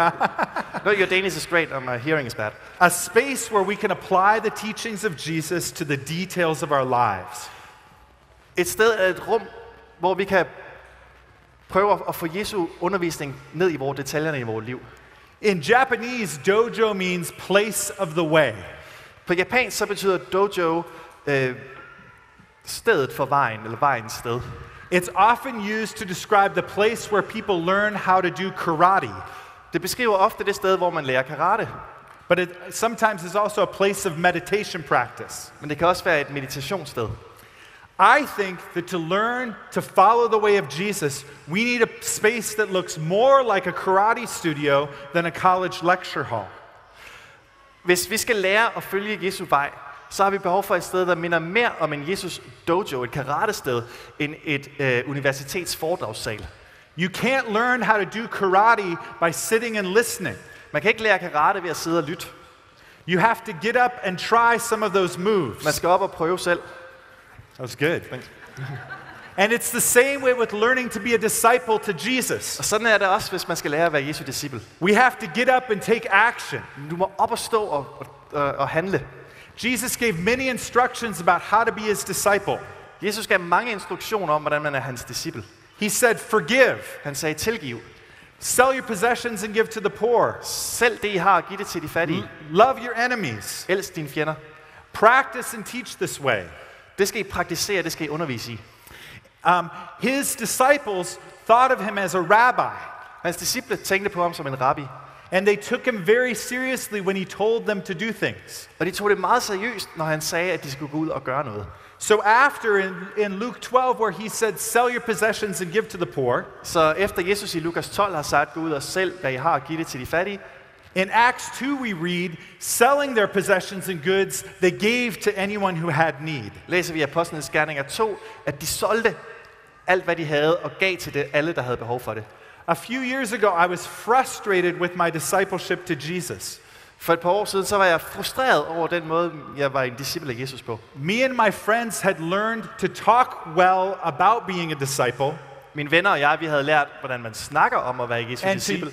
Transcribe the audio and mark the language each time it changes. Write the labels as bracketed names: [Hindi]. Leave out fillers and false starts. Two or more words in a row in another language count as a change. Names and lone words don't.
[English] No, your Danish is great, and my hearing is bad. A space where we can apply the teachings of Jesus to the details of our lives. [Danish] Et sted er et rum, hvor vi kan prøve at få Jesu undervisning ned i detaljerne i vores liv. [English] In Japanese, dojo means place of the way. [Danish] På japansk så betyder dojo stedet for vejen, eller vejens sted. [English] It's often used to describe the place where people learn how to do karate. [Danish] Det beskriver ofte det sted, hvor man lærer karate. [English] But it sometimes is also a place of meditation practice. [Danish] Men det kan også være et meditationssted. [English] I think that to learn to follow the way of Jesus, we need a space that looks more like a karate studio than a college lecture hall. [Danish] Hvis vi skal lære at følge Jesu vej, så har vi behov for et sted, der minder mere om en Jesus dojo, et karatested, end et universitets foredragssal. [English] You can't learn how to do karate by sitting and listening. [Danish] Man kan ikke lære karate ved at sidde og lytte. [English] You have to get up and try some of those moves. [Danish] Man skal op og prøve selv. [English] That was good. And it's the same way with learning to be a disciple to Jesus. [Danish] Og sådan er det også, hvis man skal lære at være Jesu disciple. [English] We have to get up and take action. [Danish] Du må op og stå og handle. [English] Jesus gave many instructions about how to be his disciple. [Danish] Jesus gav mange instruktioner om, hvordan man er hans disciple. [English] He said, forgive. [Danish] Han sagde, tilgiv. [English] Sell your possessions and give to the poor. [Danish] Selv det, I har, giv det til de fattige. [English] Love your enemies. [Danish] Elsk dine fjender. [English] Practice and teach this way. [Danish] Det skal I praktisere, det skal I undervise i. [English] His disciples thought of him as a rabbi. [Danish] Hans disciple tænkte på ham som en rabbi. [English] And they took him very seriously when he told them to do things. [Danish] Og de tog det meget seriøst, når han sagde, at de skulle gå ud og gøre noget. [English] So after in Luke 12, where he said, sell your possessions and give to the poor. [Danish] Så efter Jesus i Lukas 12 har sagt, gå ud og sælg, hvad I har, og giv det til de fattige. [English] In Acts 2 we read, selling their possessions and goods, they gave to anyone who had need. [Danish] Læser vi i Apostlenes Gerninger 2, at de solgte alt, hvad de havde, og gav til det, alle, der havde behov for det. [English] A few years ago, I was frustrated with my discipleship to Jesus. [Danish] For et par år siden, så var jeg frustreret over den måde, jeg var en disciple af Jesus på. [English] Me and my friends had learned to talk well about being a disciple. [Danish] Mine venner og jeg, vi havde lært, hvordan man snakker om at være Jesu disciple.